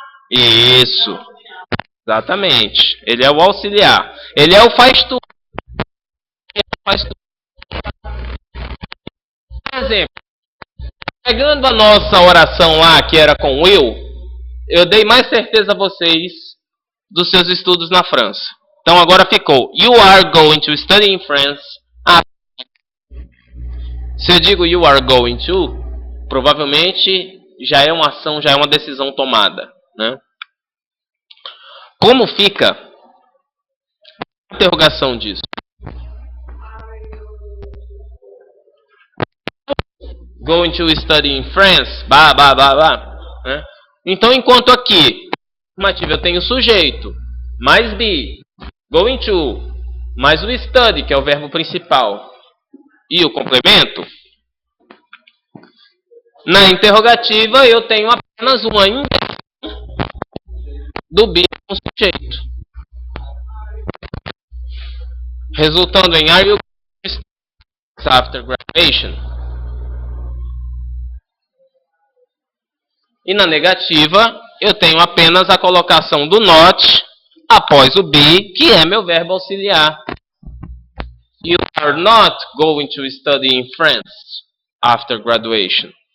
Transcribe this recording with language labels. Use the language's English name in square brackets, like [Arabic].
[Portuguese] Isso. Exatamente. Ele é o auxiliar. Ele é o faz tudo. Faz tudo. Por exemplo, pegando a nossa oração lá, que era com will, eu dei mais certeza a vocês dos seus estudos na França. [English] Então agora ficou: You are going to study in France. [Portuguese] Se eu digo [English] you are going to, [Portuguese] provavelmente já é uma ação, já é uma decisão tomada, né? Como fica a interrogação disso? [English] Going to study in France, né? [Portuguese] Então, enquanto aqui, afirmativo, eu tenho o sujeito, mais be, going to, mais o study, que é o verbo principal, e o complemento, na interrogativa eu tenho apenas uma inversão do be com o sujeito, resultando em [English] are you after graduation. [Portuguese] E na negativa eu tenho apenas a colocação do not após o be, que é meu verbo auxiliar. [English] You are not going to study in France after graduation.